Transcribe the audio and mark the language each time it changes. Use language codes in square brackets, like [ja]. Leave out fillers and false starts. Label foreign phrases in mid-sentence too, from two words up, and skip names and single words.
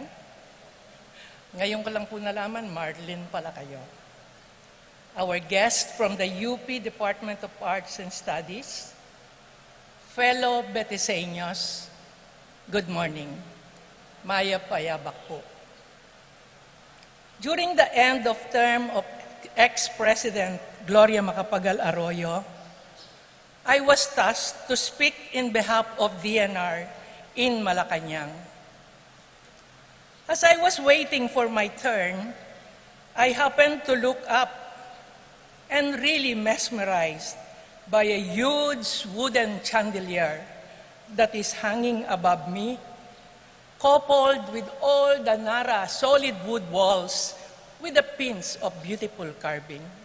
[tl] Ngayon ko lang po nalaman, Marlin pala kayo. [en] Our guest from the UP Department of Arts and Studies, fellow Betiseños, good morning. [tl] Maya Payabak po. [en] During the end of term of ex-President Gloria Macapagal Arroyo, I was tasked to speak in behalf of DNR in Malacanang. As I was waiting for my turn, I happened to look up and really mesmerized by a huge wooden chandelier that is hanging above me, coupled with all the Nara solid wood walls with the pins of beautiful carving.